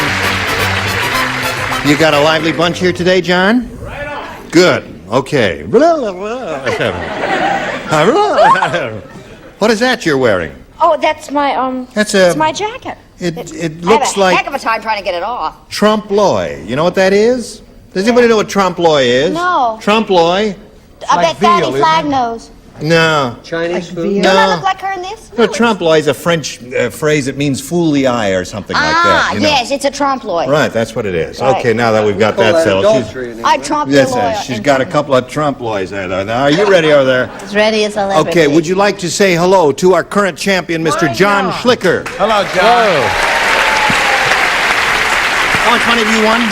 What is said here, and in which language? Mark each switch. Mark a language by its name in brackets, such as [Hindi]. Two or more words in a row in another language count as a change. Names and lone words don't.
[English] You got a lively bunch here today, John? Right on. Good. Okay. What is that you're wearing? Oh, that's my, it's my jacket. It looks I have a heck like of a time trying to get it off. trompe-l'oeil. You know what that is? Does anybody know what trompe-l'oeil is? No. Trompe-l'oeil? I bet Daddy Flag knows. No. Chinese food? Don't I look like her in this? No, trompe-l'oeil is a French phrase that means fool the eye or something like that. You know. Yes, it's a trompe-l'oeil. Right, that's what it is. Right. Okay, now that we've got that settled. I trompe-l'oil. Yes, she's got a couple of trompe-l'oils there. Now, are you ready over there? As ready as I'll ever Okay, be. would you like to say hello to our current champion, Mr. John Schlicker? Hello, John. How much money have you won?